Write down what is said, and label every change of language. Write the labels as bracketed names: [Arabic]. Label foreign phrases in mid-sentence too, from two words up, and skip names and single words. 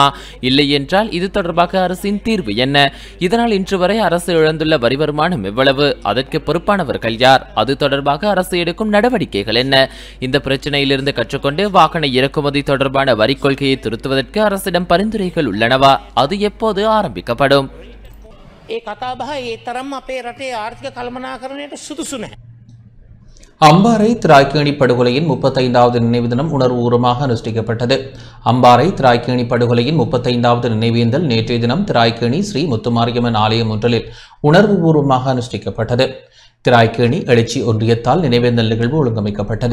[Tamil] இல்லை என்றால் இது தொடர்பாக அரசின் தீர்வு என்ன? இதனால் இன்று வரை அரசு இழந்துள்ள வரி வருமானம் எவ்வளவு? அதற்கு பொறுப்பானவர்கள் யார்? அது தொடர்பாக அரசு எடுக்கும் நடவடிக்கைகள் என்ன? இந்த பிரச்சனையிலிருந்து கற்றுக்கொண்டு வாகன இறக்குமதி தொடர்பான வரி கொள்கையை திருத்துவதற்கு அரசிடம் பரிந்துரைகள் உள்ளனவா? அது எப்போது ஆரம்பிக்கப்படும்? [Sinhala] ඒ කතාබහ ඒ තරම් අපේ රටේ ආර්ථික කළමනාකරණයට සුදුසු නැහැ. [Tamil] அம்பாறை திராய்க்கேணி படுகொலையின் 35வது நினைவு தினம் உணர்வுபூர்வமாக அனுஷ்டிக்கப்பட்டது. அம்பாறை திராய்க்கேணி படுகொலையின் 35வது நினைவேந்தல் நேற்றைய தினம் திராய்க்கேணி ஸ்ரீ முத்துமாரியம்மன் ஆலயம் ஒன்றில் உணர்வுபூர்வமாக அனுஷ்டிக்கப்பட்டது. திராய்க்கேணி எழுச்சி ஒன்றியத்தால் நினைவேந்தல் நிகழ்வு ஒழுங்கமைக்கப்பட்டது.